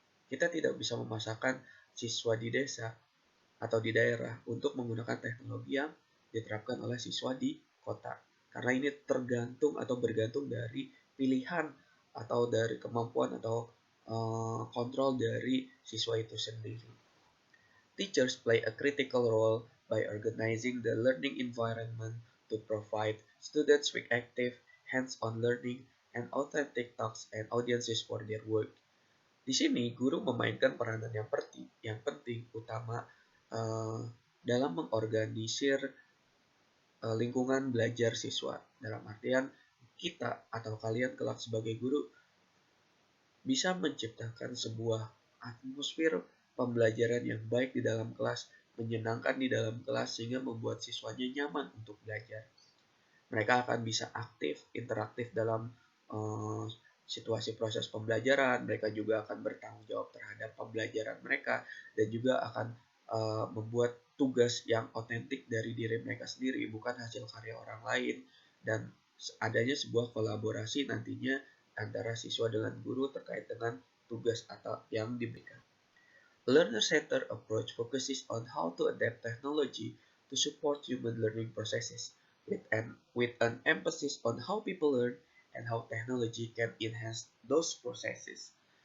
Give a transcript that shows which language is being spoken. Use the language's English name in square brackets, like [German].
[Indonesian] Kita tidak bisa memasakkan siswa di desa atau di daerah untuk menggunakan teknologi yang diterapkan oleh siswa di kota. Karena ini tergantung atau bergantung dari pilihan atau dari kemampuan atau kontrol dari siswa itu sendiri. [English] Teachers play a critical role by organizing the learning environment to provide students with active, hands-on learning and authentic talks and audiences for their work. [Indonesian] Di sini, guru memainkan peranan yang penting utama dalam mengorganisir lingkungan belajar siswa. Dalam artian, kita atau kalian kelak sebagai guru bisa menciptakan sebuah atmosfer pembelajaran yang baik di dalam kelas, menyenangkan di dalam kelas sehingga membuat siswanya nyaman untuk belajar. Mereka akan bisa aktif, interaktif dalam situasi proses pembelajaran. Mereka juga akan bertanggung jawab terhadap pembelajaran mereka dan juga akan membuat tugas yang otentik dari diri mereka sendiri, bukan hasil karya orang lain, dan adanya sebuah kolaborasi nantinya antara siswa dengan guru terkait dengan tugas atau yang diberikan. [English] A learner-centered approach focuses on how to adapt technology to support human learning processes with an emphasis on how people learn and how technology can enhance those processes.